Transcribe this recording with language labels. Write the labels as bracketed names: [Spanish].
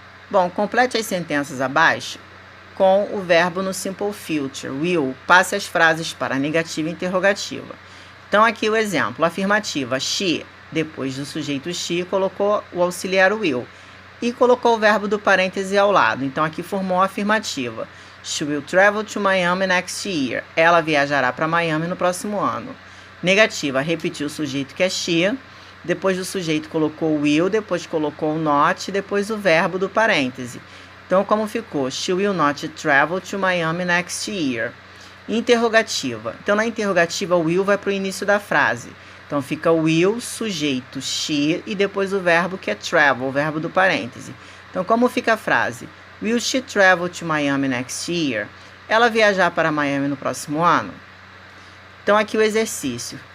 [Portuguese] Bom, complete as sentenças abaixo com o verbo no simple future, will. Passe as frases para a negativa e interrogativa. Então, aqui o exemplo. Afirmativa, she. Depois do sujeito she, colocou o auxiliar will. E colocou o verbo do parêntese ao lado. Então, aqui formou a afirmativa. [English] She will travel to Miami next year. [Portuguese] Ela viajará para Miami no próximo ano. Negativa, repetiu o sujeito que é she, depois do sujeito colocou o will, depois colocou o not, depois o verbo do parêntese. Então, como ficou? [English] She will not travel to Miami next year. [Portuguese] Interrogativa. Então, na interrogativa, o will vai para o início da frase. Então, fica will, sujeito, she, e depois o verbo que é travel, o verbo do parêntese. Então, como fica a frase? [English] Will she travel to Miami next year? [Portuguese] ela viajar para Miami no próximo ano? Então, aqui o exercício.